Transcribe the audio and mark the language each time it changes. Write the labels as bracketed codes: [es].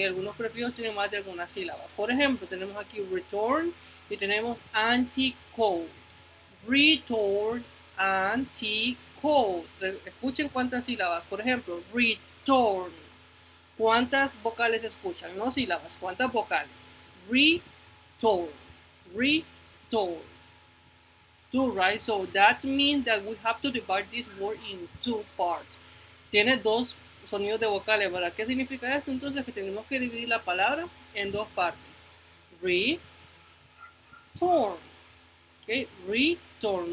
[es] Algunos prefijos tienen más de alguna sílaba. Por ejemplo, tenemos aquí return y tenemos anti-code. [en] Return, anti-code. [es] Escuchen cuántas sílabas. Por ejemplo, return. ¿Cuántas vocales escuchan? No sílabas, ¿cuántas vocales? [en] Return, return. Two, right? So that means that we have to divide this word in two parts. [es] Tiene dos sonidos de vocales, ¿verdad? ¿Qué significa esto? Entonces que tenemos que dividir la palabra en dos partes. [en] Return. ¿Ok? Return.